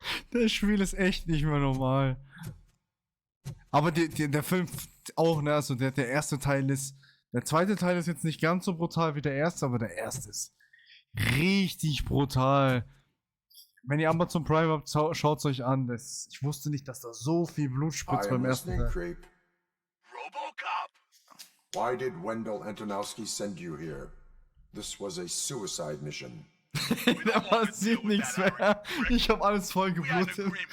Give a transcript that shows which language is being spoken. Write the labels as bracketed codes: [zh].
[de] Das Spiel ist echt nicht mehr normal. Aber der Film auch, ne? Also der erste Teil ist... Der zweite Teil ist jetzt nicht ganz so brutal wie der erste, aber der erste ist richtig brutal. Wenn ihr Amazon Prime habt, schaut es euch an. Ich wusste nicht, dass da so viel Blut spritzt beim ersten Teil. [en] RoboCop! Why did Wendell Antonowski send you here? This was a suicide mission. [de] Da passiert nichts mehr. Ich habe alles voll geblutet.